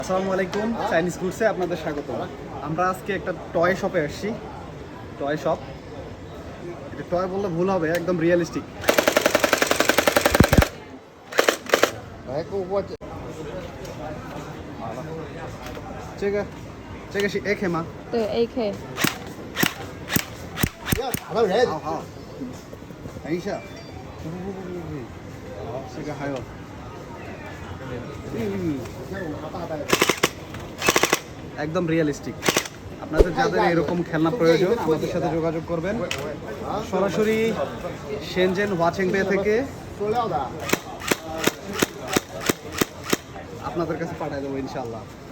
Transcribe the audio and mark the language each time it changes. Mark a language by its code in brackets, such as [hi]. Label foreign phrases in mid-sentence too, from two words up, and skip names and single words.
[bn] আসসালামু আলাইকুম, চাইনিজ গুডসে আপনাদের স্বাগত। আমরা আজকে একটা টয় শপে আসছি। টয় শপ, এটা টয় বললে ভুল হবে, একদম রিয়েলিস্টিক। [zh] 这个这个是 AK 吗？对 AK，不要打到人。好好，等一下，不，好，这个还有， [bn] একদম রিয়েলিস্টিক। আপনাদের যাদের এরকম খেলনা প্রয়োজন আমাদের সাথে যোগাযোগ করবেন। সরাসরি শেনজেন ওয়াচিং বে থেকে [zh] 塑料的。 [bn] আপনাদের কাছে পাঠিয়ে দেবো ইনশাআল্লাহ।